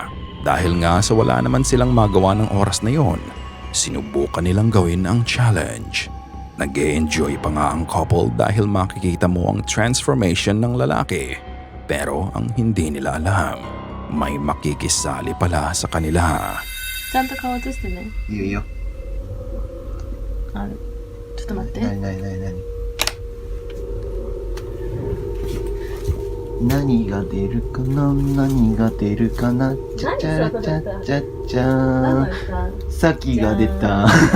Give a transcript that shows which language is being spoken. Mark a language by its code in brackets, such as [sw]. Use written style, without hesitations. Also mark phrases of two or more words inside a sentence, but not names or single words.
[tl] Dahil nga sa wala naman silang magawa ng oras na yon, sinubukan nilang gawin ang challenge. Nag-e-enjoy pa nga ang couple dahil makikita mo ang transformation ng lalaki. Pero ang hindi nila alam, may makikisali pala sa kanila. [ja] ちゃんと顔映してね。いいよいいよ。あ、ちょっと待って。なに何が出るかな何が出るかなちゃちゃちゃちゃちゃさきが出た